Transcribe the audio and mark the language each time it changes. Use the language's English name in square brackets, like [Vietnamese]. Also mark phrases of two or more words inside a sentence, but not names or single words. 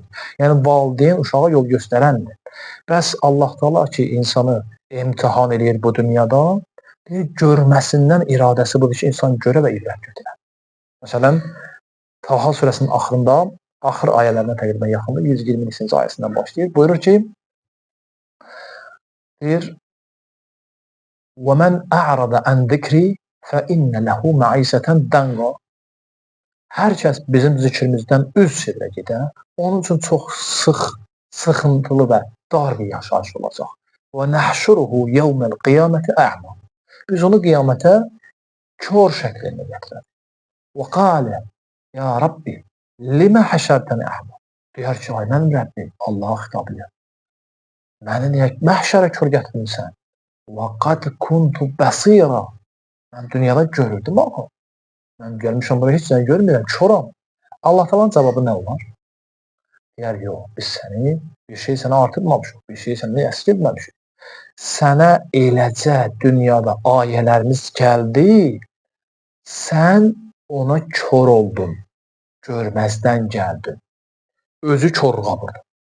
[Azerbaijani] Yəni valideyn uşağa yol göstərəndir. Bəs Allah Taala ki, insanı imtihan edir bu dünyada, görməsindən iradəsi budur ki, insan görə və ibrət götürər. Məsələn, Taha surəsinin axırında, axır ayələrinə təqribən yaxında 122-ci ayəsindən başlayır. Buyurur ki, deyir, [Arabic] وَمَنْ أَعْرَضَ عَنْ ذِكْرِ فَإِنَّ لَهُ مَعِيشَةً ضَنكًا. [Azerbaijani] Hər kəs bizim zikrimizdən üz çevirə gedə, onun üçün çox sıxıntılı və dar bir yaşayış olacaq. [Arabic] وَنَحْشُرُهُ يَوْمَ الْقِيَامَةِ أَعْمَى. [Azerbaijani] Biz onu qiyamətə kör şəklində gətirək. [Arabic] وَقَالَ يَا رَبِّ لِمَ حَشَرْتَنِ أَعْمَى. [Azerbaijani] Deyər ki, ay mənim Rəbbim, Allaha xitab edir. Məni niyə məhşərə kör gətirmirsən? [Arabic] وَقَدْ كُنْتُ بَصِيرًا. [Azerbaijani] Mən dünyada görürdüm ama. Mən gəlmişəm buraya, heç səni görmürəm, çoram. Allah Taala'nın cavabı nə olar? Deyər, yox, biz səni, bir şey sənə artırmamışıq, bir şey səni əsirməmişik. Sənə eləcə dünyada ayələrimiz gəldi, sən ona kör oldun, görməzdən gəldin, özü körluğa vurdun.